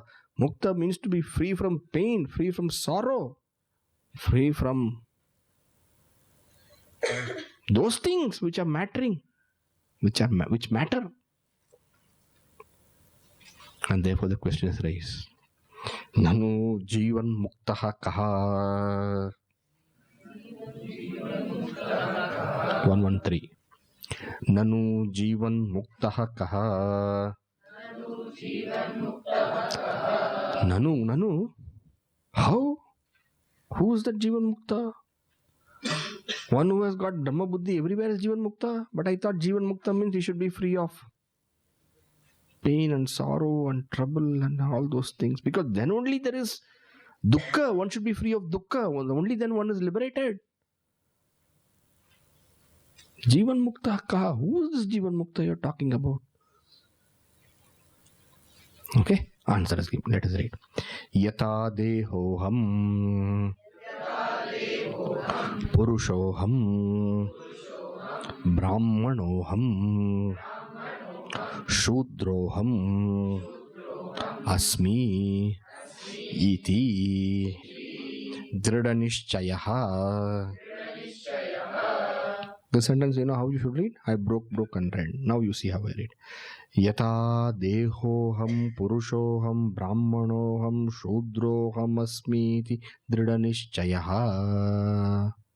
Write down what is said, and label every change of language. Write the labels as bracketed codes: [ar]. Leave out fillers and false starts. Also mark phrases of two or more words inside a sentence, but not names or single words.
[en] Mukta means to be free from pain, free from sorrow, free from those things which are mattering, which matter. And therefore the question is raised. [sa] ननु जीवन्मुक्तः कः. 113. ननु जीवन्मुक्तः कः. Nanu. [en] How? Who is that [sa] जीवन्मुक्त? [en] One who has got [sa] धर्म बुद्धि [en] everywhere is [sa] जीवन्मुक्त. [en] But I thought [sa] जीवन्मुक्त [en] means he should be free of pain and sorrow and trouble and all those things. Because then only there is dukkha. One should be free of dukkha. Only then one is liberated. [sa] जीवन्मुक्त कः. [en] Who is this [sa] जीवन्मुक्त [en] you are talking about? Okay, answer is given. Let us read. [sa] यथा देहोऽहं पुरुषोऽहं ब्राह्मणोऽहं शूद्रोऽहम् अस्मि इति दृढनिश्चयः. [en] The sentence, you know how you should read? I broke and read. Now you see how I read. [sa] यथा देहोऽहं पुरुषोऽहं ब्राह्मणोऽहं शूद्रोऽहम् अस्मीति दृढनिश्चयः.